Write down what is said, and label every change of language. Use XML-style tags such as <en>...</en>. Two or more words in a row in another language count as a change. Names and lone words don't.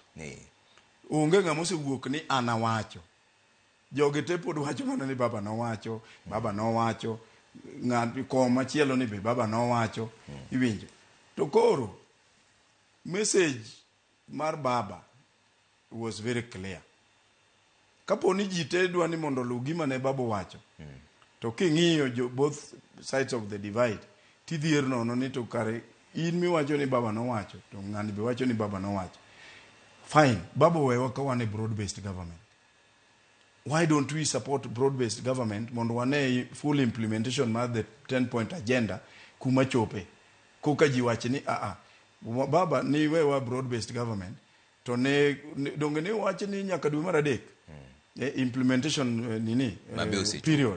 <luo>Onge ng'ama osewuok ni ana wacho. Joge te pod wacho mana ni baba no wacho. Ng'at ko machielo ni be baba no wacho. Iwinjo. To koro message mar baba</luo> <en>was very clear.</en> <luo>Kapo ni ji te dwa ni mondo lu gima ne baba wacho. To king'iyo</luo> <en>both sides of the divide,</en> <luo>tidhier nono ni to kare in miwacho ni baba no wacho, to ng'ani be wacho ni baba no wacho. Fine, baba wewa ka wane</luo> <en>broad-based government. Why don't we support broad-based government</en> <luo>mondo wane</luo> <en>full implementation mar the 10-point agenda</en> <luo>kuma chope. Kuka ji wachi ni baba ni wewa</luo> <en>broad-based government</en> <luo>to ne donge ne wachi ni nyaka dwe mar adek.</luo> <en>Implementation period.</en>